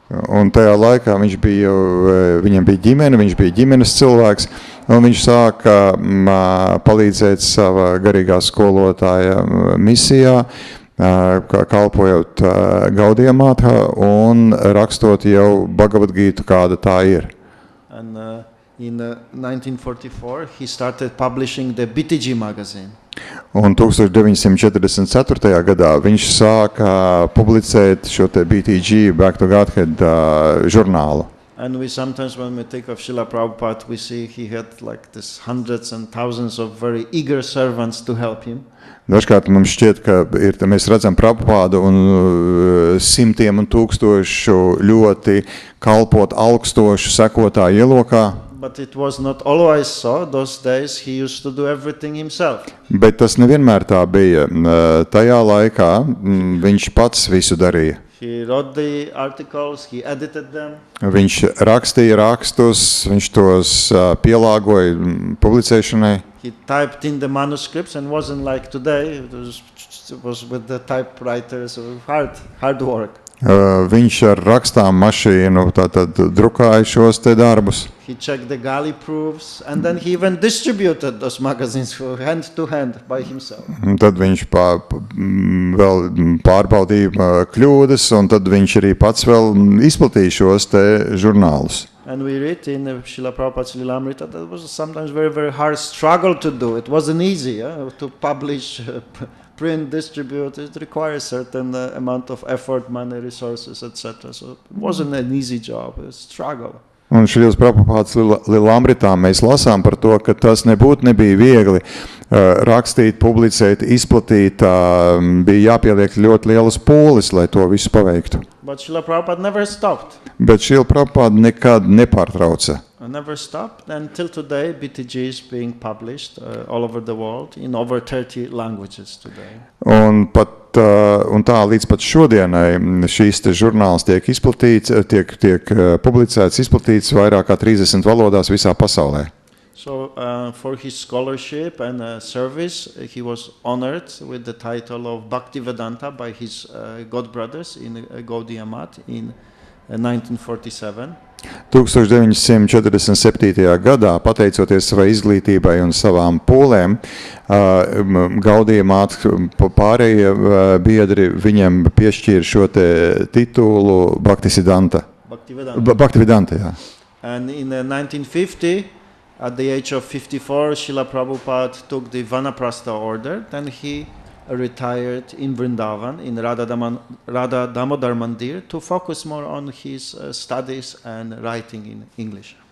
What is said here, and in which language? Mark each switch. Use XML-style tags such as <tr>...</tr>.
<lv>Un tajā laikā viņam bija ģimene, viņš bija ģimenes cilvēks, un viņš sāka palīdzēt sava garīgā skolotāja misijā, kalpojot Gaudiya Mathā un rakstot jau Bhagavad Gītu, kāda tā ir.</lv> <en>And in 1944 he started publishing the BTG magazine.</en> <lv>Un 1944. gadā viņš sāka publicēt šo te BTG, Back to Godhead žurnālu.</lv> <en>And we sometimes, when we think of Srila Prabhupada, we see he had like this hundreds and thousands of very eager servants to help him.</en> <lv>Dažkārt mums šķiet, ka mēs redzam Prabhupādu un simtiem un tūkstošu ļoti kalpot augstošu sekotāju ielokā.</lv> <en>But it was not always so. Those days he used to do everything himself.</en> <lv>Bet tas nevienmēr tā bija. Tajā laikā viņš pats visu darīja.</lv> <en>He wrote the articles, he edited them.</en> <lv>Viņš rakstīja rakstus, viņš tos pielāgoja publicēšanai.</lv> <en>He typed in the manuscripts and wasn't like today. It was with the typewriters, hard work.</en> <lv>Viņš ar rakstām mašīnu tātad drukāja šos te darbus.</lv> <en>He checked the galley proofs and then he even distributed those magazines hand to hand by himself.</en> <lv>Tad viņš vēl pārbaudīja kļūdas un tad viņš arī pats vēl izplatīja šos te žurnālus.</lv> <en>And we read in Srila Prabhupāda's Lilamrita that it was sometimes very, very hard struggle to do. It wasn't easy to publish, print, distribute. It requires certain amount of effort, money, resources, etc. So it wasn't an easy job. It was a struggle.</en> <lv>Un Šrīlas Prabhupādas Lilamritā mēs lasām par to, ka tas nebija viegli rakstīt, publicēt, izplatīt, bija jāpieliek ļoti lielas pūles, lai to visu paveiktu.</lv> <en>But Srila Prabhupada never stopped.</en> <lv>Bet Šrila Prabhupāda nekad nepārtrauca.</lv> <en>Never stopped. Until today, BTG is being published all over the world in over 30 languages today.</en> <lv>Un tā līdz pat šodienai šīs te žurnāls tiek izplatīts, tiek publicēts, izplatīts vairāk kā 30 valodās visā pasaulē.</lv> <en>So for his scholarship and service, he was honored with the title of Bhaktivedanta by his godbrothers in Gaudiya Math in 1947.</en> <lv>1947. gadā, pateicoties savai izglītībai un savām pūlēm, Gaudiya Math pārējie biedri viņam piešķīra šo te titulu Bhaktivedanta. Bhaktivedanta, jā.</lv> <en>And in 1950, at the age of 54, Srila Prabhupada took the Vanaprastha order. Then he retired in Vrindavan, in Radha Damodar Mandir, to focus more on his studies and writing in English.</en>